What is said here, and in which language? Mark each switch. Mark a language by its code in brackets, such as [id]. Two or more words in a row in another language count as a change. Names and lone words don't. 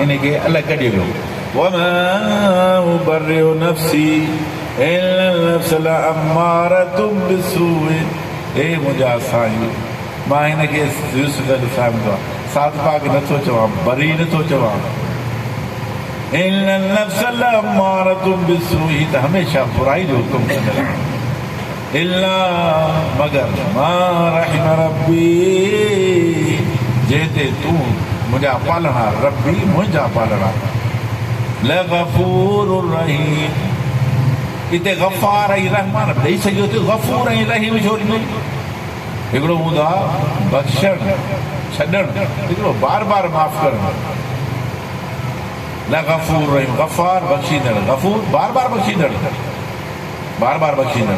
[sd] हिन खे अलॻि कढी वियो, [ar] وما أبرئ نفسي إن النفس لأمارة بالسوء, [sd] हे मुंहिंजा साईं मां हिन खे साद पाक नथो चवां, बरी नथो चवां, [ar] إن النفس لأمارة بالسوء, [sd] त हमेशह बुराई जो हुकुम कंदड़, [ar] إلا मगर ما رحم ربي, [sd] जेते तूं मुंहिंजा पालणा, रब्बी मुंहिंजा पालणा, [ar] لغفور رحيم, [sd] हिते गफ़ार ऐं रहमान ॾेई सघियो थियो, गफ़ूर ऐं रहीम छो ॾिनई? हिकिड़ो हूंदो आहे बख़्शण छॾणु, हिकिड़ो बार बार माफ़ करणु, न [ar] غفور رحيم, [sd] गफ़ार बख़्शींदड़, गफ़ूर बार बार बख़्शींदड़, बार बार बख़्शींदड़।